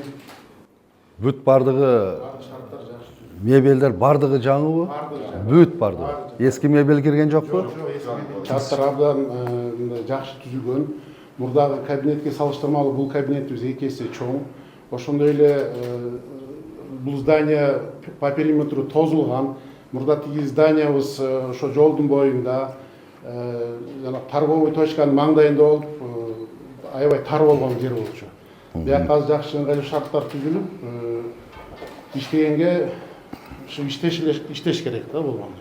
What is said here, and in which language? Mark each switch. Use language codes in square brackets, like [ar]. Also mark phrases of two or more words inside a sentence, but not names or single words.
[ky] Бүт бардыгы шарттар жакшы. мебелдер бардыгы жаңыбы? Бүт бардыгы. Эски мебель кирген жокпу? Чаттар абдан жакшы түзүлгөн. Мурдагы кабинетке салыштырмалуу бул кабинетибиз 2 эсе чоң. Ошондой эле бул здание [ru] по периметру [ky] тозулган. Мурда тиги зданиябыз ошо жолдун боюнда, жана торговый точканын маңдайында болуп, аябай тар болгон жер болчу. Бияка азыр жакшы ыңгайлуу шарттар түзүлүп, иштегенге ушу иштеш керек да болгондо.